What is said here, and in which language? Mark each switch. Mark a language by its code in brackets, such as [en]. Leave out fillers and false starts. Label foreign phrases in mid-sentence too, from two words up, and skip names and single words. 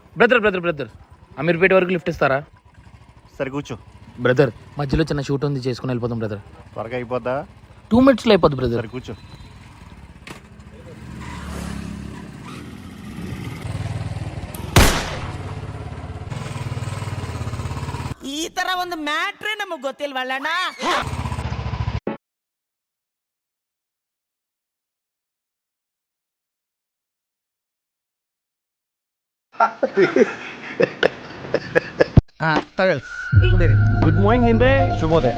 [te] బ్రదర్ అమీర్పేట వరకు లిఫ్ట్ ఇస్తారా? సరే కూర్చో బ్రదర్, మధ్యలో చిన్న షూట్ ఉంది, చేసుకుని వెళ్ళిపోతాం బ్రదర్. త్వరగా అయిపోద్దా? 2 minutesలో అయిపోద్ది బ్రదర్. సరే కూర్చో. [kn] ಈ ತರ ಒಂದು ಮ್ಯಾಟ್ರೇ ನಮಗ್ ಗೊತ್ತಿಲ್ವಲ್ಲಣ್ಣ. [en] good morning [kn] ಹಿಂದೆ ಶುಭೋದಯ.